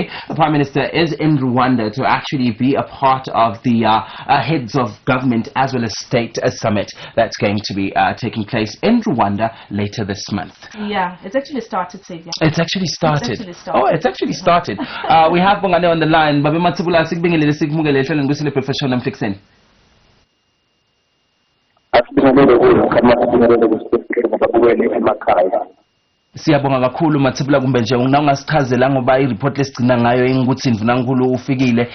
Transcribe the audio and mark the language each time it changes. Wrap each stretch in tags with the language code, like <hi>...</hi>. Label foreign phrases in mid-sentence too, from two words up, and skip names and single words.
<en>The Prime Minister is in Rwanda to actually be a part of the heads of government as well as state summit that's going to be taking place in Rwanda later this month. Yeah, it's actually started, Xavier. It's actually started. Oh, it's actually started. We have Bongani on the line.</en> <ss>Babe Matsebula, sikubingelele sikumukele ehlelweni Kusile Professional namhlekuseni. Siyabonga kakhulu Matsebula, kumbe nje ungasichazela ngoba ireport lesigcina ngayo ukuthi Mvunankulu ufikile</ss>